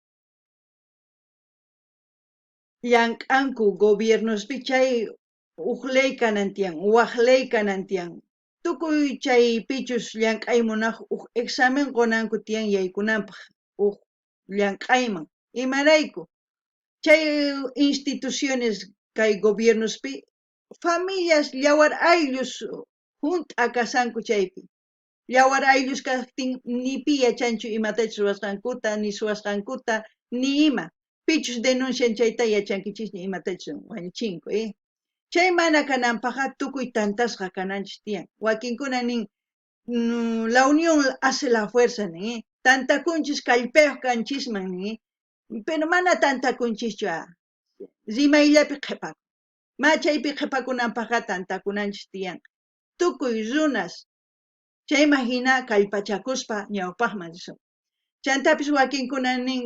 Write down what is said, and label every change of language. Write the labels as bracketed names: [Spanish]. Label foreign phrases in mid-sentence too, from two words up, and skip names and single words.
[Quechua] llank'anku gobiernospi chay uq ley kanan tiyan waq ley kanan tiyan tukuy chay pichus llank'ay munaq uq examen qonanku tiyan yaykunanpaq uq llank'ayman imarayku chay instituciones kay gobiernospi familias llawar ayllus junta kasanku chaypi llawar ayllus kaqtin ni pi yachanchu imatachus ruwasqankuta ni suwasqankuta ni ima pichus denuncian chayta yachankichis ni imatachus wañuchinku chay mana kananpaqa tukuy tantasqa kananchis tiyan wakinkuna nin [Spanish] la unión hace la fuerza [Quechua] nin tantakunchis kallpayuq kanchisman nin pero mana tantakunchischu rimayllapi qhipakun ma chaypi qhipakunanpaqa tantakunanchis tiyan tukuy runas chayman hina kallpachakuspa ñawpaqman risun chantapis wakinkuna nin